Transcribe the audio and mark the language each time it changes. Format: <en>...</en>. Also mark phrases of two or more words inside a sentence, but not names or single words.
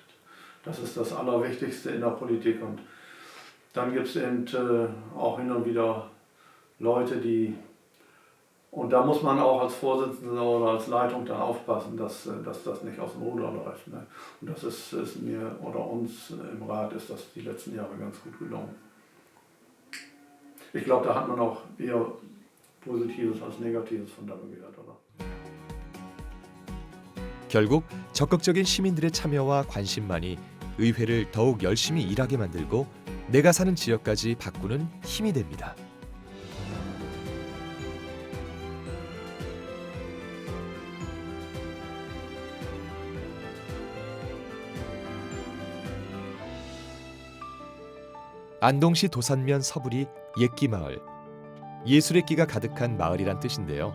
<de>Das ist das Allerwichtigste in der Politik. Und dann gibt es eben auch hin und wieder Leute, die, und da muss man auch als Vorsitzender oder als Leitung dann aufpassen, dass das nicht aus dem Ruder läuft. Ne? Und das ist mir oder uns im Rat ist das die letzten Jahre ganz gut gelungen. Ich glaube, da hat man auch eher Positives als Negatives von Damme gehört, oder?</de> <ko>결국 적극적인 시민들의 참여와 관심만이 의회를 더욱 열심히 일하게 만들고 내가 사는 지역까지 바꾸는 힘이 됩니다. 안동시 도산면 서부리 옛기마을, 예술의 끼가 가득한 마을이란 뜻인데요.</ko>